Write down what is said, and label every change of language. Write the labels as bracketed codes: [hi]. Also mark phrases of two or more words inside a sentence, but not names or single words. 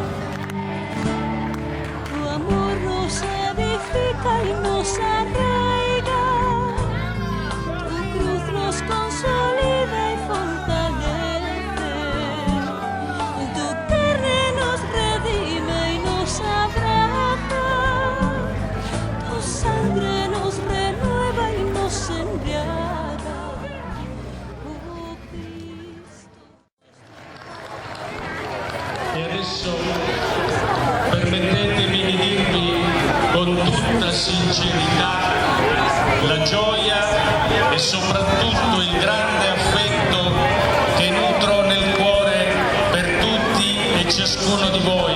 [es] Tu amor nos edifica y nos arraiga, tu cruz nos consolida y fortalece, tu carne nos redime y nos abraza, tu sangre nos renueva y nos embriaga, oh Cristo. [it] E adesso permettetemi di dirvi con tutta sincerità la gioia e soprattutto il grande affetto che nutro nel cuore per tutti e ciascuno di voi.